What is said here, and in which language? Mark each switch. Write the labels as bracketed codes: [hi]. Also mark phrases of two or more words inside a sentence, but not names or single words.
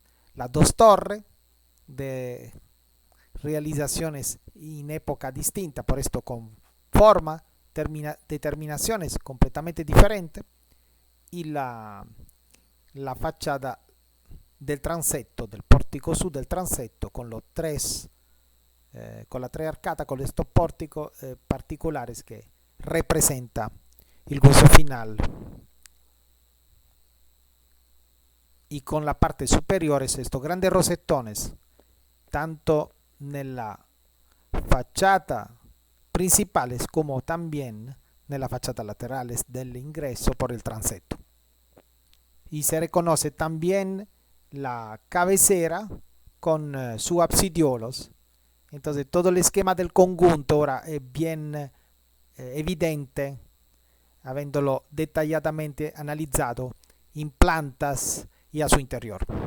[es] Las dos torres de realizaciones en época distinta, por esto con forma, determinaciones completamente diferentes, y la fachada del transetto, del pórtico sur del transetto, con los tres, con la tres arcadas, con estos pórticos particulares que representa el gozo final, y con la parte superior estos grandes rosetones, tanto [it] nella facciata [es] principales como también [it] nella facciata [es] laterales del ingreso por el transetto. Y se reconoce también la cabecera con sus absidiolos. Entonces todo el esquema del conjunto ahora es bien evidente, habiéndolo detalladamente analizado en plantas y a su interior.